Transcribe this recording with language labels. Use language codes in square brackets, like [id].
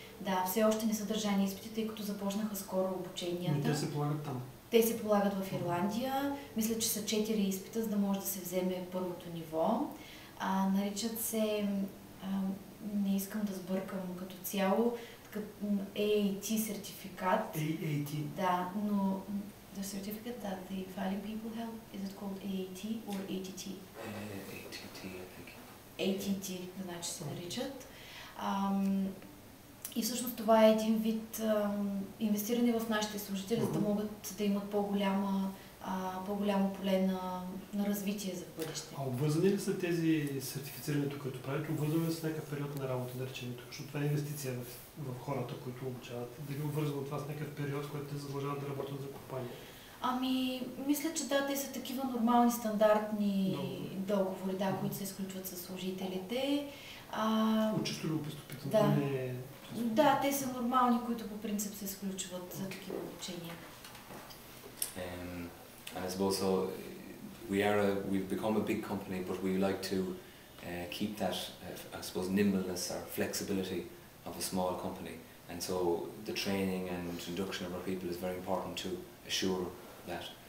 [bg] Да, все още не са държани изпити, тъй като започнаха скоро обученията. Но те се полагат там. Те се полагат в Ирландия. Мисля, че са 4 изпита, за да може да се вземе първото ниво. Наричат се, не искам да сбъркам като цяло, AAT сертификат. AAT? Да, но [en] the certificate that the Valley people have, is it called AAT or ATT? ATT, I think. [bg] ATT, значи се наричат. И всъщност това е един вид инвестиране в нашите служители, за да могат да имат по-голямо поле на развитие за бъдеще. А обвързани ли са тези сертифицирането, които правите, обвързани ли с някакъв период на работа, да речем, защото това е инвестиция в хората, които обучават? Дали обвързано това с някакъв период, в който те задължават да работят за компания? Мисля, че да, те са такива нормални, стандартни договори, да, които се изключват с служителите. Чисто любопитно. Да. Да, те са нормални, които по принцип се изключват за такива обучения. [en] And I suppose so we've become a big company, but we like to keep that I suppose nimbleness or flexibility of a small company, and so the training and induction of our people is very important to assure that.